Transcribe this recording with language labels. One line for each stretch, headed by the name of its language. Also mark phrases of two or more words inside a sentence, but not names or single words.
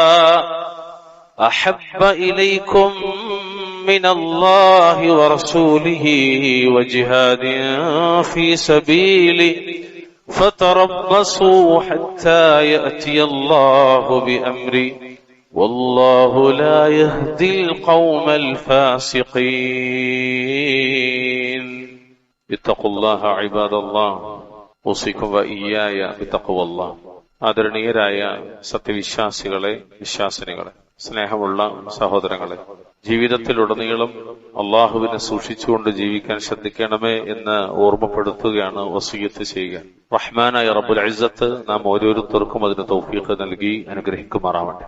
Arabic: أحب إليكم من الله ورسوله وجهاد في سبيله فتربصوا حتى يأتي الله بأمره والله لا يهدي القوم الفاسقين. اتقوا الله عباد الله، أوصيكم وإياي بتقوى الله.
Malayalam: ആദരണീയരായ സത്യവിശ്വാസികളെ, വിശ്വാസിനികളെ, സ്നേഹമുള്ള സഹോദരങ്ങളെ, ജീവിതത്തിലുടനീളം അള്ളാഹുവിനെ സൂക്ഷിച്ചുകൊണ്ട് ജീവിക്കാൻ ശ്രദ്ധിക്കണമേ എന്ന് ഓർമ്മപ്പെടുത്തുകയാണ് വസിയത്ത് ചെയ്യുക. റഹ്മാനായ റബ്ബുൽ ഇസ്സത്ത് നാം ഓരോരുത്തർക്കും അതിന് തൗഫീഖ് നൽകി അനുഗ്രഹിക്കുമാറാവട്ടെ.